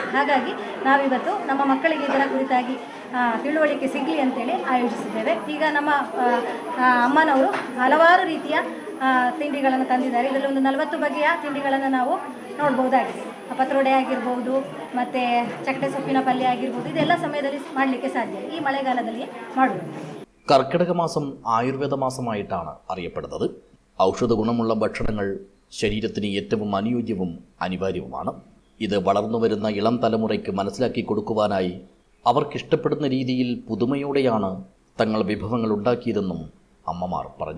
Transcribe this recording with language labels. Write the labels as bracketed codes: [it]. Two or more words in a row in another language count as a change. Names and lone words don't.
[kn] ಹಾಗಾಗಿ ನಾವಿವತ್ತು ನಮ್ಮ ಮಕ್ಕಳಿಗೆ ಇದರ ಕುರಿತಾಗಿ ತಿಳುವಳಿಕೆ ಸಿಗಲಿ ಅಂತೇಳಿ ಆಯೋಜಿಸಿದ್ದೇವೆ. ಈಗ ನಮ್ಮ ಅಮ್ಮನವರು ಹಲವಾರು ರೀತಿಯ ತಿಂಡಿಗಳನ್ನು ತಂದಿದ್ದಾರೆ. ಇದರಲ್ಲಿ ಒಂದು 40 ಬಗೆಯ ತಿಂಡಿಗಳನ್ನು ನಾವು ನೋಡ್ಬೋದಾಗಿದೆ. ಪತ್ರೊಡೆ ಆಗಿರ್ಬೋದು, ಮತ್ತು ಚಕ್ಕಡೆ ಸೊಪ್ಪಿನ ಪಲ್ಯ ಆಗಿರ್ಬೋದು, ಇದೆಲ್ಲ ಸಮಯದಲ್ಲಿ ಮಾಡಲಿಕ್ಕೆ ಸಾಧ್ಯ. ಈ ಮಳೆಗಾಲದಲ್ಲಿ ಮಾಡುವುದು. [ml] കർക്കിടക മാസം ആയുർവേദ മാസമായിട്ടാണ് അറിയപ്പെടുന്നത്. ഔഷധ ഗുണമുള്ള ഭക്ഷണങ്ങൾ ശരീരത്തിന് ഏറ്റവും അനുയോജ്യവും അനിവാര്യവുമാണ്. ഇത് വളർന്നുവരുന്ന ഇളം തലമുറയ്ക്ക് മനസ്സിലാക്കി കൊടുക്കുവാനായി അവർക്കിഷ്ടപ്പെടുന്ന രീതിയിൽ പുതുമയോടെയാണ് തങ്ങൾ വിഭവങ്ങൾ ഉണ്ടാക്കിയതെന്നും അമ്മമാർ പറഞ്ഞു.